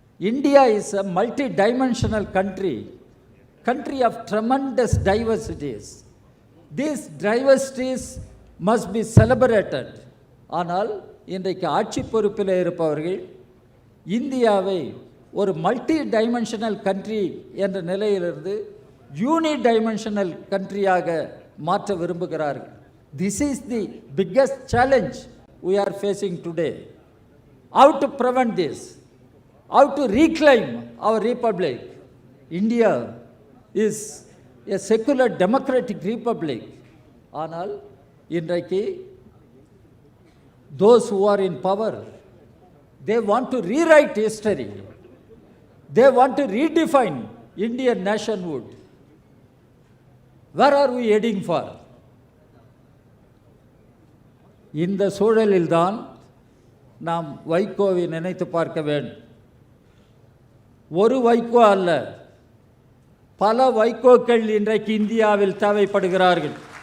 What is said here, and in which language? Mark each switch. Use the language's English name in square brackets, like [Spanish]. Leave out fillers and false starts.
[English] India is a multi-dimensional country of tremendous diversities. These diversities must be celebrated. [Tamil] ஆனால் இன்றைக்கு ஆட்சி பொறுப்பில் இருப்பவர்கள் இந்தியாவை ஒரு [English] multi dimensional country [Tamil] என்ற நிலையிலிருந்து [English] unidimensional கண்ட்ரியாக [Tamil] மாற்ற விரும்புகிறார்கள். [English] This is the biggest challenge we are facing today. How to prevent this? How to reclaim our republic? India is a secular democratic republic. [Tamil] ஆனால் இன்றைக்கு [English] those who are in power, they want to rewrite history. They want to redefine Indian nationhood. Where are we heading for? [Tamil] இந்த சூழலில்தான் நாம் வைகோவை நினைத்து பார்க்க வேண்டும். ஒரு வைகோ அல்ல, பல வைகோக்கள் இன்றைக்கு இந்தியாவில் தேவைப்படுகிறார்கள்.